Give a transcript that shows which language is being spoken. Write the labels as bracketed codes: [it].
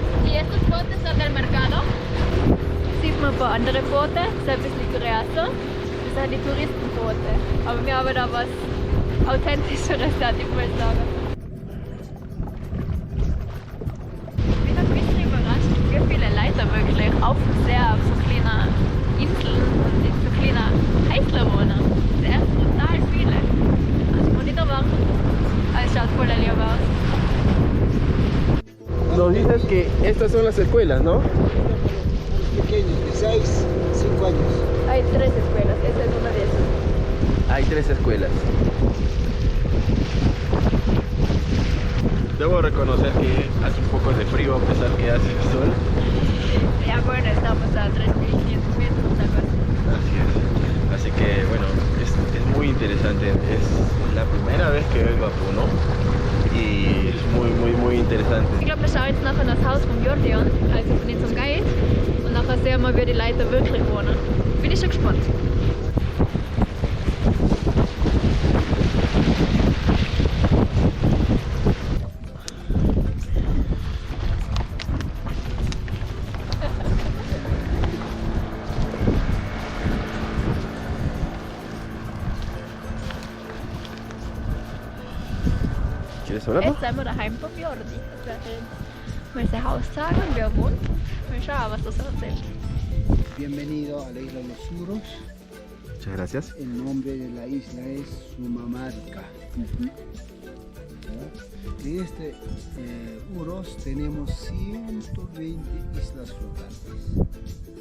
[es] ¿Y estos botes son del mercado? [de] Sieht man bei anderen Booten, ist ein bisschen größer. Das sind die Touristenboote. Aber wir haben da was Authentischeres, ich mal sagen. Ich bin ein bisschen überrascht, wie viele Leute wirklich auf so kleinen Inseln und in so kleinen Häuschen wohnen. Das sind echt total viele. Also ich muss nicht erwarten. Aber es schaut voll lieb aus. [es] Nos dices que estas son las escuelas, ¿no? Pequeños, de 6, 5 años. Hay 3 escuelas, esa es una de esas. Hay 3 escuelas. Debo reconocer que hace un poco de frío a pesar que hace sol. Ya bueno, estamos a 3.500 metros, algo así. Así es. Así que bueno, es muy interesante. Es la primera vez que vengo a Puno y es muy interesante. [de] Ich glaube, wir schauen jetzt nachher das Haus von Jordion, also von unserem Guide. Und nachher sehen wir, wie die Leute wirklich wohnen. Bin ich schon gespannt. [es] ¿Quieres hablarlo? [de] Jetzt sind wir daheim vom Jordi. Ich werde jetzt mal sein Haus zeigen, wie er wohnt. Mal schauen, was das erzählt. [es] Bienvenido a la isla de los Suros. Muchas gracias. El nombre de la isla es Sumamarca. En este Uros tenemos 120 islas flotantes.